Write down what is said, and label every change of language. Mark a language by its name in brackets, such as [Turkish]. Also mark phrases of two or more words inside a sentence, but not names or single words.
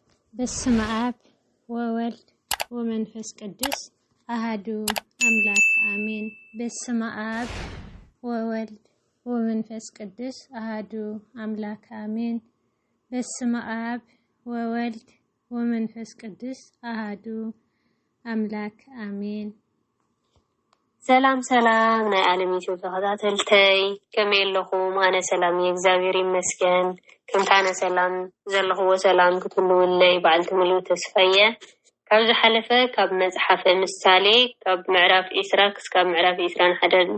[Geez] በስመ አብ ወወልድ ወመንፈስ ቅዱስ አሐዱ አምላክ አሜን። በስመ አብ ወወልድ ወመንፈስ ቅዱስ አሐዱ አምላክ አሜን። በስመ አብ ወወልድ ወመንፈስ ቅዱስ አሐዱ አምላክ አሜን። [Tigrinya] ሰላም ናይ ዓለም ኢትዮጵያ ተኸታተልተይ ከመየለኹም ኣነ ሰላም የእግዚአብሔር ይመስገን። ከምታነ ሰላም ዘለኽዎ ሰላም ክትህልውለይ በዓልቲ ሙሉእ ተስፋየ ካብ ዝሓለፈ ካብ መጽሓፈ ምሳሌ ካብ ምዕራፍ 20 ክሳብ ምዕራፍ 21